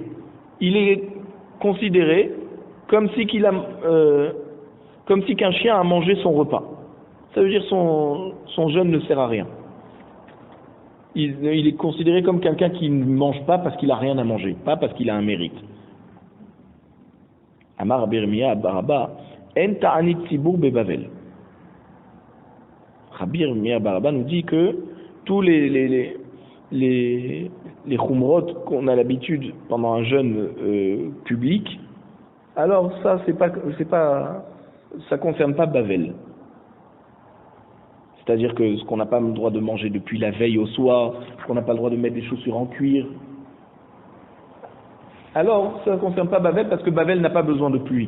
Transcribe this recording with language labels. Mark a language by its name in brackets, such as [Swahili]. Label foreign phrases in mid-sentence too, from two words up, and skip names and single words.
[French] Il est considéré comme si qu'un chien a mangé son repas. Ça veut dire son jeûne ne sert à rien. Il est considéré comme quelqu'un qui ne mange pas parce qu'il n'a rien à manger, pas parce qu'il a un mérite. [Hebrew] אמר ר' ירמיה בר אבא אין תענית ציבור בבבל. [French] Rabbi Yirmiyah Baraba nous dit que tous les khumrot qu'on a l'habitude pendant un jeûne public, alors ça ça concerne pas Bavel. C'est-à-dire que ce qu'on n'a pas le droit de manger depuis la veille au soir, qu'on n'a pas le droit de mettre des chaussures en cuir, alors ça ne concerne pas Bavel parce que Bavel n'a pas besoin de pluie.